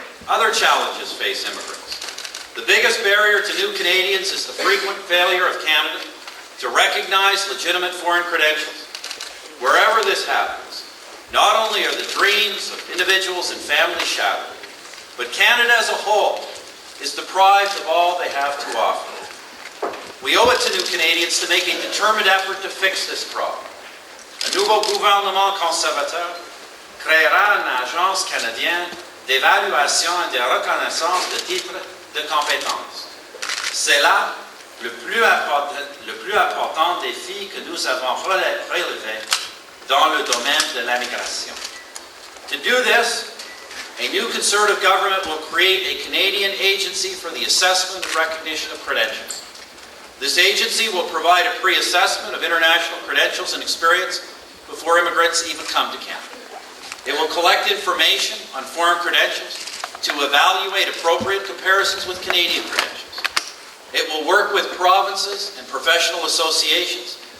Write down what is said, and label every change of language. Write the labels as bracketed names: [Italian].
[English] Other challenges face immigrants. The biggest barrier to new Canadians is the frequent failure of Canada to recognize legitimate foreign credentials. Wherever this happens, not only are the dreams of individuals and families shattered, but Canada as a whole is deprived of all they have to offer. We owe it to new Canadians to make a determined effort to fix this problem. [French] Un nouveau gouvernement conservateur créera une agence canadienne d'évaluation et de reconnaissance de titres de compétences. C'est là le plus important défi que nous avons relevé dans le domaine de la migration. [English] To do this, a new Conservative government will create a Canadian agency for the assessment and recognition of credentials. This agency will provide a pre-assessment of international credentials and experience before immigrants even come to Canada. It will collect information on foreign credentials to evaluate appropriate comparisons with Canadian credentials. It will work with provinces and professional associations